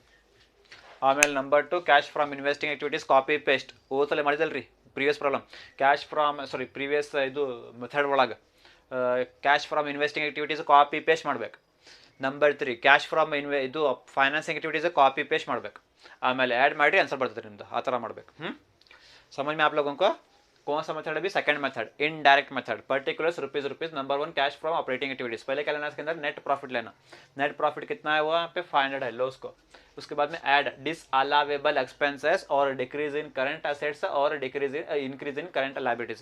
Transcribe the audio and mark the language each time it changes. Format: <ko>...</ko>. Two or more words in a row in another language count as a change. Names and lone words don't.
<en>ಆಮೇಲೆ number 2 cash from investing activities copy paste</en> <kn>ಓದ್ಸಲ ಮಾಡಿದಲ್ಲ ರೀ</kn> <en>previous problem. cash from previous ಇದು ಮೆಥಡ್ ಒಳಗೆ cash from investing activities copy paste ಮಾಡ್ಬೇಕು. ನಂಬರ್ 3 cash from ಇದು financing activities copy paste ಮಾಡ್ಬೇಕು.</en> <kn>ಆಮೇಲೆ ಆ್ಯಡ್ ಮಾಡಿ ಆನ್ಸರ್ ಬರ್ತದೆ ನಿಮ್ದು, ಆ ಥರ ಮಾಡ್ಬೇಕು.</kn> <hi>समझ में आप लोगों को कौन सा मेथड है? अभी</hi> <en>second method indirect method. particulars rupees number 1 cash from operating activities.</en> <hi>पहले क्या लेना, इसके अंदर</hi> <en>net profit लेना. net profit</en> <hi>कितना है वो यहाँ पे 500 है, लो उसको. उसके बाद में</hi> <en>add disallowable expenses aur decrease in current assets aur decrease in increase in current liabilities.</en>